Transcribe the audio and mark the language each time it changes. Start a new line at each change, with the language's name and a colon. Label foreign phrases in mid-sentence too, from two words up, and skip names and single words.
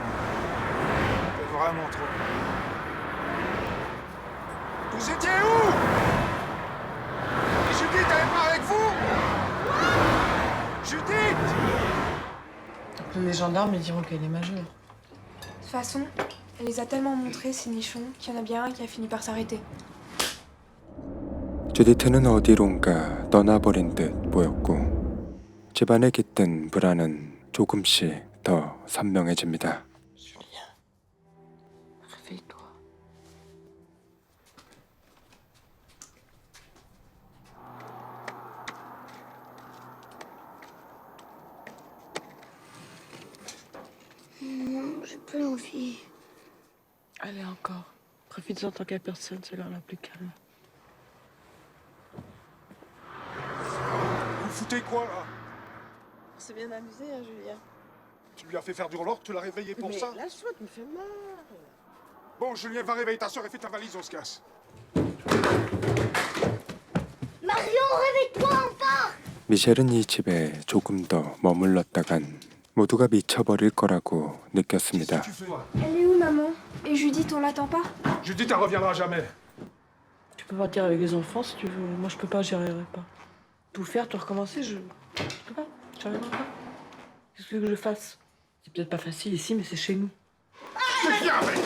French: T'es vraiment trop con. Vous étiez où? Et Judith, elle est pas avec vous? Judith! Les gendarmes, ils diront qu'elle est majeure. De toute façon, elle les a tellement montrés, ces nichons, qu'il y en a bien un qui a fini par s'arrêter.
Korean: 주디트는 어디론가 떠나버린 듯 보였고 집안에 깃든 불안은 조금씩 더 선명해집니다.
French: Julien, réveille-toi. Non, j'ai plus envie. Allez, encore. Profites-en tant qu'à personne, c'est l'heure la plus calme. Vous foutez quoi là? On s'est bien amusé, hein, Julien. Tu lui as fait faire du roller, tu l'as réveillé pour Mais ça? lâche-toi, tu me fais mal. Bon, Julien, va réveiller ta soeur et fais ta valise, on se casse. Marion, réveille-toi, on part!
Korean: 미셸은 이 집에 조금 더 머물렀다간 모두가 미쳐버릴 거라고 느꼈습니다.
French: Tu fais? Elle est où, maman? Et Judith, on l'attend pas? Judith, elle reviendra jamais. Tu peux partir avec les enfants si tu veux. Moi, je peux pas, j'y arriverai pas. Tout faire, tout recommencer, je peux pas, j'y arriverai pas. Qu'est-ce que tu veux que je fasse? C'est peut-être pas facile ici, mais c'est chez nous. Tu viens avec moi.